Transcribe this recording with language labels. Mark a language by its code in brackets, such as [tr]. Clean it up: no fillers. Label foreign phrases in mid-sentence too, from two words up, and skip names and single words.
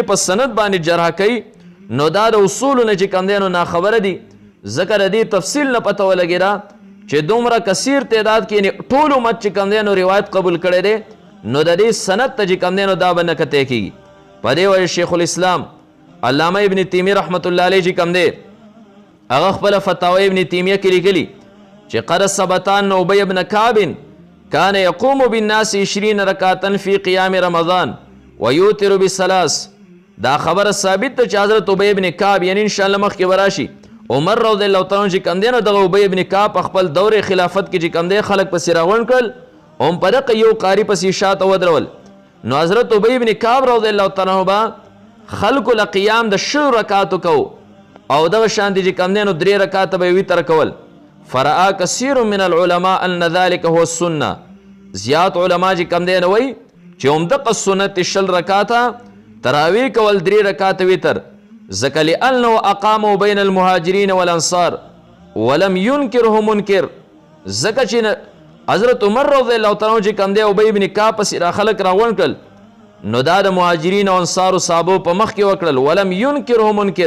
[ps] دې په سند باندې جرح کوي نو دا د اصولو نه چې کوم دی نو ناخبره دي ځکه د دې تفصیل نه پته ولګی را چې دومره کثیر تعداد کې ټول امت چې کوم دی نو روایت قبول کړي دی نو د دې سند ته چې کوم دی نو دا به نه کتی کېږي په دې وجه شیخ الاسلام علامه ابن تیمیه [ar] رحمت الله علیه [ps] چې کوم دی هغه خپل فتاوی ابن تیمیه کې لیکلي چې [ar] قد ثبت ان ابی بن کعب كان يقوم بالناس 20 رکعتا فی قیام رمضان ويوتر بثلاث. [ps] دا خبر ثابت ته چې حضرت ابی بن کعب یعنی [ar] ان شاء الله [ps] مخکې وراشي عمر [ar] رضی الله تعالی عنہ [ps] چې کم دی نو دغه ابی بن کعب خپل دور خلافت کې چې کم دی خلک پسې راغونډ کړل هم په دغه یو قاری پسې شاته ودرول. نو حضرت ابی بن کعب [ar] رضی الله تعالی عنہ [ps] با خلق القیام د 10 رکعاتو کو او دغه شان دي چې کم دی نو 3 رکعات به ویتر کول. [ar] فرآ کثیر من العلماء ان ذلك هو السنه. [ps] زیات علما چې کم دی نو وای چې هم دغه سنت 10 رکعاته تراوی کول 3 رکعات ویتر ذکر [ar] لأنه اقاموا بین المهاجرین والانصار ولم ينکره منکر. [ps] ذکر چې حضرت عمر [ar] رضی الله تعالی عنہ [ps] چې کم دی ابی بن کعب پسې را خلک راغونډ کړل نو دا د مهاجرین او انصارو صحابو په مخ کې وکړل [ar] ولم ينکره منکر.